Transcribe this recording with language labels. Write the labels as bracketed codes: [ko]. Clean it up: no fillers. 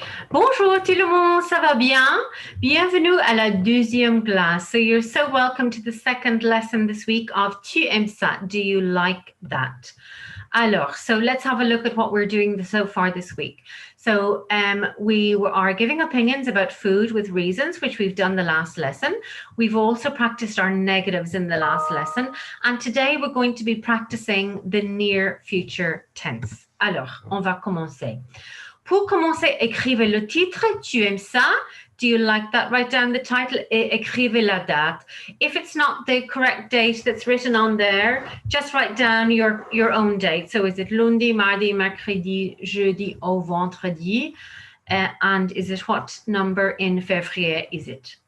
[fr] Bonjour tout le monde, ça va bien? Bienvenue à la deuxième classe. [en] So you're so welcome to the second lesson this week of [fr] Tu aimes ça? [en] Do you like that? Alors, so let's have a look at what we're doing so far this week. So we are giving opinions about food with reasons, which we've done the last lesson. We've also practiced our negatives in the last lesson. And today we're going to be practicing the near future tense. [fr] Alors, on va commencer. Pour commencer, écrivez le titre. Tu aimes ça? [en] Do you like that? Write down the title et [fr] écrivez la date. [en] If it's not the correct date that's written on there, just write down your own date. So is it [fr] lundi, mardi, mercredi, jeudi ou vendredi? [en] And is it what number in février is it?